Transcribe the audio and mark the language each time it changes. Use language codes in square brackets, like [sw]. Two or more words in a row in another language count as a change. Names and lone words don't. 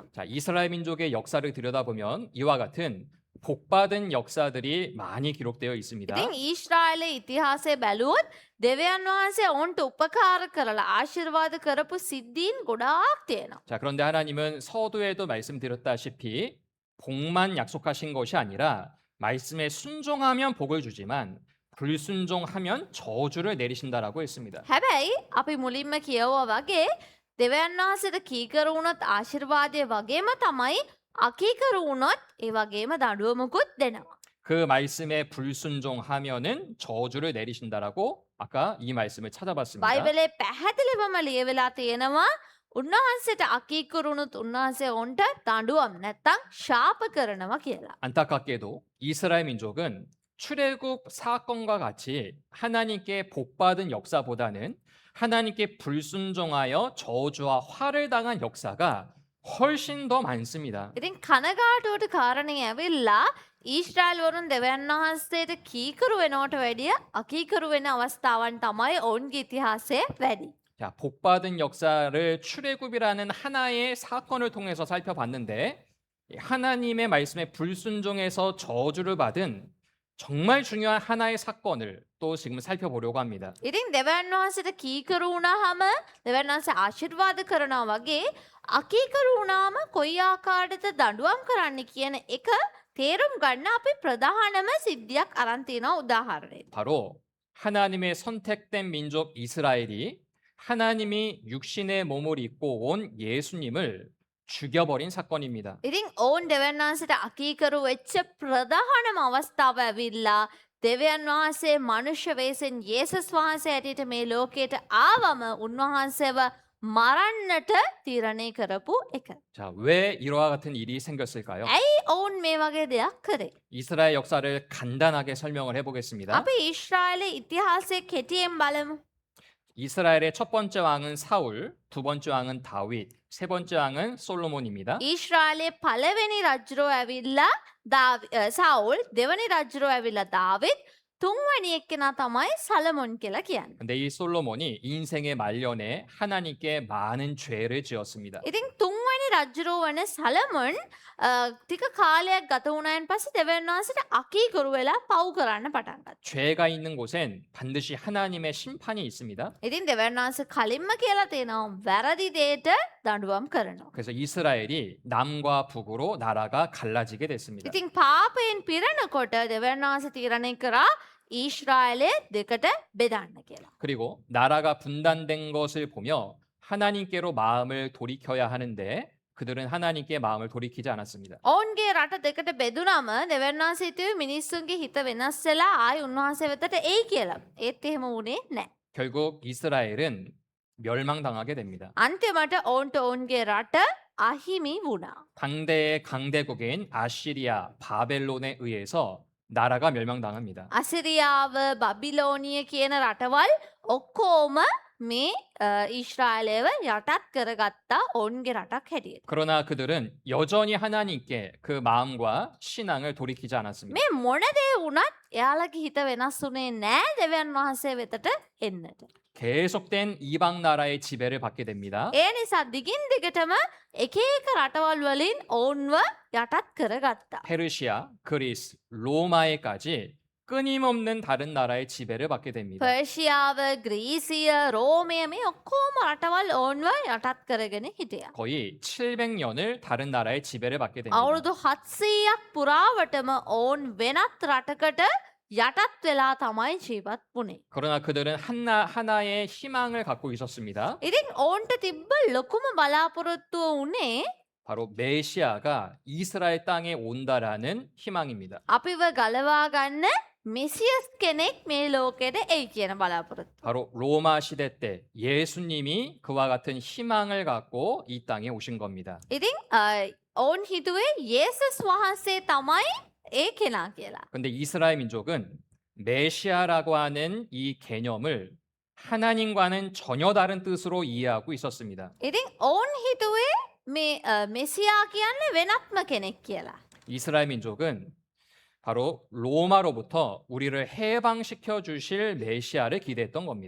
[ko] 자, 이스라엘 민족의 역사를 들여다보면 이와 같은 복받은 역사들이 많이 기록되어 있습니다. [si] ඉතින් ඊශ්‍රායලයේ ඉතිහාසය බැලුවොත් දෙවියන් වහන්සේ ඔවුන්ට උපකාර කරලා ආශිර්වාද කරපු සිද්ධීන් ගොඩාක් තියෙනවා. [ko] 자, 그런데 하나님은 서두에도 말씀드렸다시피 복만 약속하신 것이 아니라 말씀에 순종하면 복을 주지만 불순종하면 저주를 내리신다라고 했습니다. [si] හැබැයි අපි මුලින්ම කියවුවා වගේ දෙවියන් වහන්සේට කීකරු වුණොත් ආශිර්වාදය වගේම තමයි අකීකරු වුණොත් ඒ වගේම දඬුවමකුත් දෙනවා. [ko] 그 말씀에 불순종하면은 저주를 내리신다라고 아까 이 말씀을 찾아봤습니다. [si] බයිබලයේ පැහැදිලිවම ලියවිලා තියෙනවා උන්වහන්සේට අකීකරු වුණොත් උන්වහන්සේ ඔවුන්ට දඬුවම් නැත්තම් ශාප කරනවා කියලා. [ko] 안타깝게도 이스라엘 민족은 출애굽 사건과 같이 하나님께 복받은 역사보다는 하나님께 불순종하여 저주와 화를 당한 역사가 훨씬 더 많습니다. [si] ඉතින් කනගාටුවට කාරණේ ඇවිල්ලා ඊශ්‍රායල් වරුන් දෙවියන් වහන්සේට කීකරු වෙනවට වැඩිය අකීකරු වෙන අවස්ථාවන් තමයි ඔවුන්ගේ ඉතිහාසයේ වැඩි. [ko] 자, 복받은 역사를 출애굽이라는 하나의 사건을 통해서 살펴봤는데 하나님의 말씀에 불순종해서 저주를 받은 정말 중요한 하나의 사건을 또 지금 살펴보려고 합니다. [si] ඉතින් දෙවියන් වහන්සේට කීකරු වුණාම දෙවියන් වහන්සේ ආශිර්වාද කරනවා වගේ අකීකරු වුණාම කොයි ආකාරයකද දඬුවම් කරන්න කියන එක තේරුම් ගන්න අපි ප්‍රධානම සිද්ධියක් අරන් තියෙනවා උදාහරණයක්. [ko] 바로 하나님의 선택된 민족 이스라엘이 하나님이 육신의 몸을 입고 온 예수님을 죽여버린 사건입니다. [si] ඉතින් ඔවුන් දෙවියන් වහන්සේට අකීකරු වෙච්ච ප්‍රධානම අවස්ථාව ඇවිල්ලා දෙවියන් වහන්සේ මනුෂ්‍ය වෙස්ෙන් යේසුස් වහන්සේ ඇටියට මේ ලෝකයට ආවම උන්වහන්සේව මරන්නට තීරණය කරපු එක. [ko] 자, 왜 이와 같은 일이 생겼을까요? [si] ඇයි ඔවුන් මේ වගේ දෙයක් කරේ? [ko] 이스라엘 역사를 간단하게 설명을 해보겠습니다. [si] අපි ඊශ්‍රායලයේ ඉතිහාසය කෙටියෙන් බලමු. [ko] 이스라엘의 첫 번째 왕은 사울, 두 번째 왕은 다윗, 세 번째 왕은 솔로몬입니다. [si] ඊශ්‍රායලයේ පළවෙනි රජුරෝ ඇවිල්ලා සවුල්, දෙවනි රජුරෝ ඇවිල්ලා 다윗, තුන්වෙනි එක්කෙනා තමයි සලමොන් කියලා කියන්නේ. [ko] 근데 이 솔로몬이 인생의 말년에 하나님께 많은 죄를 지었습니다. [si] ඉතින් තුන්වෙනි රජුරෝ වන සලමොන් ටික කාලයක් ගත වුණායින් පස්සේ දෙවියන් වහන්සේට අකීකරු වෙලා පව් කරන්න පටන් ගත්තා. [ko] 죄가 있는 곳엔 반드시 하나님의 심판이 있습니다. [si] ඉතින් දෙවියන් වහන්සේ කලින්ම කියලා තියෙනවා වැරදි දෙයට දඬුවම් කරනවා. [ko] 그래서 이스라엘이 남과 북으로 나라가 갈라지게 됐습니다. [si] ඉතින් පාපයෙන් පිරෙනකොට දෙවියන් වහන්සේ තීරණය කරා ඊශ්‍රායලය දෙකට බෙදන්න කියලා. [ko] 그리고 나라가 분단된 것을 보며 하나님께로 마음을 돌이켜야 하는데 그들은 하나님께 마음을 돌이키지 않았습니다. [si] ඔවුන්ගේ රට දෙකට බෙදුනම දෙවියන් වහන්සේ හිතුවේ මිනිස්සුන්ගේ හිත වෙනස් වෙලා ආයි උන්වහන්සේ වෙතට එයි කියලා. ඒත් එහෙම වුණේ නැහැ. [ko] 결국 이스라엘은 멸망당하게 됩니다. [si] අන්තිමට ඔවුන්ට ඔවුන්ගේ රට අහිමි වුණා. [ko] 당대의 강대국인 아시리아, 바벨론에 의해서 나라가 멸망당합니다. [si] අසිරියාව බබිලෝනිය කියන රටවල් ඔක්කොම මේ ඊශ්‍රායලයව යටත් කරගත්තා ඔවුන්ගේ රටක් හැටියට. [ko] 그러나 그들은 여전히 하나님께 그 마음과 신앙을 돌이키지 않았습니다. [si] මේ මොන දේ වුණත් එයාලගේ හිත වෙනස් වුණේ නැහැ දෙවියන් වහන්සේ වෙතට එන්නට. [ko] 계속된 이방 나라의 지배를 받게 됩니다. [si] ඒ නිසා දිගින් දිගටම එක එක රටවල් වලින් ඔවුන්ව යටත් කරගත්තා. [ko] 페르시아, 그리스, 로마에까지 끊임없는 다른 나라의 지배를 받게 됩니다. [si] පර්ෂියාව, ග්‍රීසිය, රෝමය මේ ඔක්කොම රටවල් ඔවුන්ව යටත් කරගෙන හිටියා. [ko] 거의 700년을 다른 나라의 지배를 받게 됩니다. [si] අවුරුදු 700ක් පුරාවටම ඔවුන් වෙනත් රටකට යටත් වෙලා තමයි ජීවත් වුණේ. [ko] 그러나 그들은 하나의 희망을 갖고 있었습니다. [si] ඉතින් ඔවුන්ට තිබ්බ ලොකුම බලාපොරොත්තුව උනේ [ko] 바로 메시아가 이스라엘 땅에 온다라는 희망입니다. [si] අපිව ගලවා ගන්න මෙසියස් කෙනෙක් මේ ලෝකෙට එයි කියන බලාපොරොත්තුව. [ko] 바로 로마 시대 때 예수님이 그와 같은 희망을 갖고 이 땅에 오신 겁니다. [si] ඉතින් ඔවුන් හිතුවේ යේසුස් වහන්සේ තමයි ඒ කෙනා කියලා. [ko] 근데 이스라엘 민족은 메시아라고 하는 이 개념을 하나님과는 전혀 다른 뜻으로 이해하고 있었습니다. [si] ඉතින් ඔවුන් හිතුවේ මේ මෙසියා කියන්නේ වෙනත්ම කෙනෙක් කියලා. [ko] 이스라엘 민족은 바로 로마로부터 우리를 해방시켜 주실 메시아를 기대했던 겁니다.